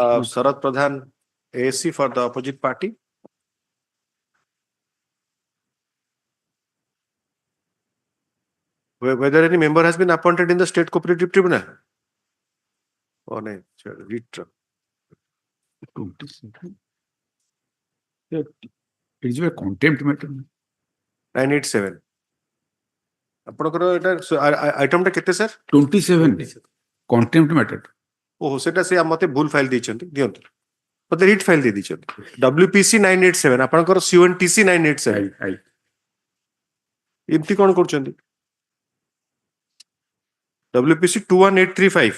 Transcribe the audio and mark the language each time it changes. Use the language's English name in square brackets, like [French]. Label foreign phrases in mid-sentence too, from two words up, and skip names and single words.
[English] Sarath Pradhan, ASC for the opposite party. Whether any member has been appointed in the State Cooperative Tribunal? Oh, no. Read. 27. It is a contempt matter. 987. [Odia] ଆପଣଙ୍କର ଏଟା ଆଇଟମ ଟା କେତେ ସାର୍ [English] 27 contempt matter. [Odia] ଓହୋ ସେଟା ସେ ମତେ ଭୁଲ ଫାଇଲ ଦେଇଛନ୍ତି ଦିଅନ୍ତୁ ମତେ ରିଟ୍ ଫାଇଲ ଦେଇ ଦେଇଛନ୍ତି WPC 987 ଆପଣଙ୍କର CONTC 987 ଏମିତି କଣ କରୁଛନ୍ତି WPC 21835